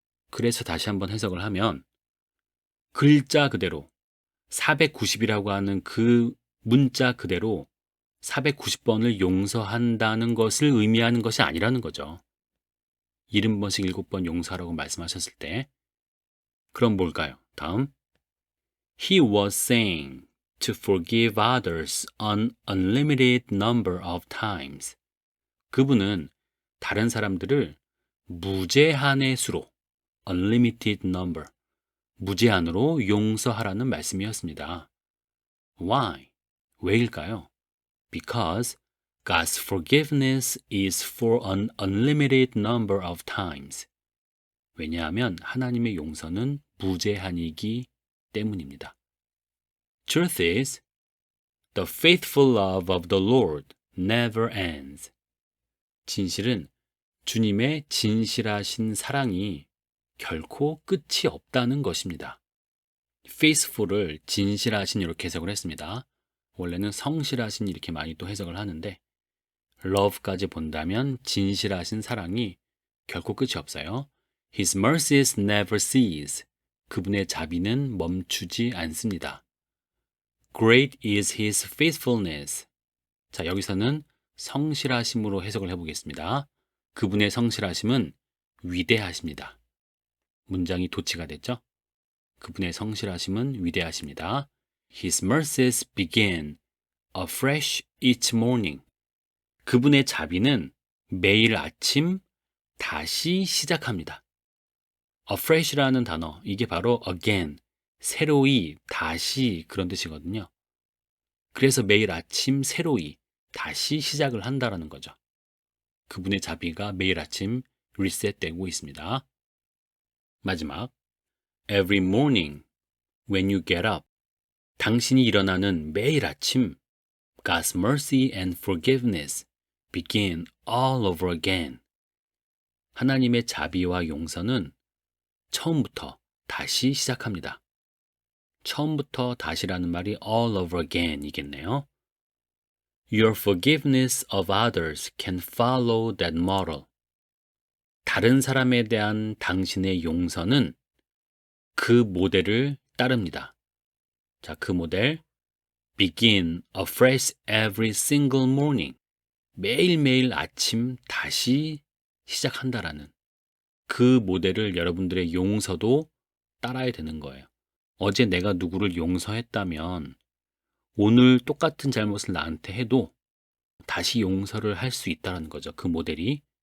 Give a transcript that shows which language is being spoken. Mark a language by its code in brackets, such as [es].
[ko] 그래서 다시 한번 해석을 하면 글자 그대로 490이라고 하는 그 문자 그대로 490번을 용서한다는 것을 의미하는 것이 아니라는 거죠. 70번씩 7번 용서하라고 말씀하셨을 때 그럼 뭘까요? 다음. [en] He was saying to forgive others an unlimited number of times. [ko] 그분은 다른 사람들을 무제한의 수로 [en] unlimited number [ko] 무제한으로 용서하라는 말씀이었습니다. [en] Why? [ko] 왜일까요? [en] Because God's forgiveness is for an unlimited number of times. [ko] 왜냐하면 하나님의 용서는 무제한이기 때문입니다. [en] Truth is, the faithful love of the Lord never ends. [ko] 진실은 주님의 진실하신 사랑이 결코 끝이 없다는 것입니다. faithful을 진실하신 이렇게 해석을 했습니다. 원래는 성실하신 이렇게 많이 또 해석을 하는데 love까지 본다면 진실하신 사랑이 결코 끝이 없어요. [en] His mercies never cease. [ko] 그분의 자비는 멈추지 않습니다. [en] Great is his faithfulness. [ko] 자, 여기서는 성실하심으로 해석을 해보겠습니다. 그분의 성실하심은 위대하십니다. 문장이 도치가 됐죠? 그분의 성실하심은 위대하십니다. [en] His mercies begin afresh each morning. [ko] 그분의 자비는 매일 아침 다시 시작합니다. afresh라는 단어, 이게 바로 again, 새로이, 다시 그런 뜻이거든요. 그래서 매일 아침 새로이, 다시 시작을 한다라는 거죠. 그분의 자비가 매일 아침 리셋되고 있습니다. 마지막, [en] every morning when you get up. [ko] 당신이 일어나는 매일 아침 [en] God's mercy and forgiveness begin all over again. [ko] 하나님의 자비와 용서는 처음부터 다시 시작합니다. 처음부터 다시라는 말이 [en] all over again [ko] 이겠네요. [en] Your forgiveness of others can follow that model. [ko] 다른 사람에 대한 당신의 용서는 그 모델을 따릅니다. 자, 그 모델. [en] Begin afresh every single morning. [ko] 매일매일 아침 다시 시작한다라는 그 모델을 여러분들의 용서도 따라야 되는 거예요. 어제 내가 누구를 용서했다면 오늘 똑같은 잘못을 나한테 해도 다시 용서를 할 수 있다는 거죠. 그 모델이.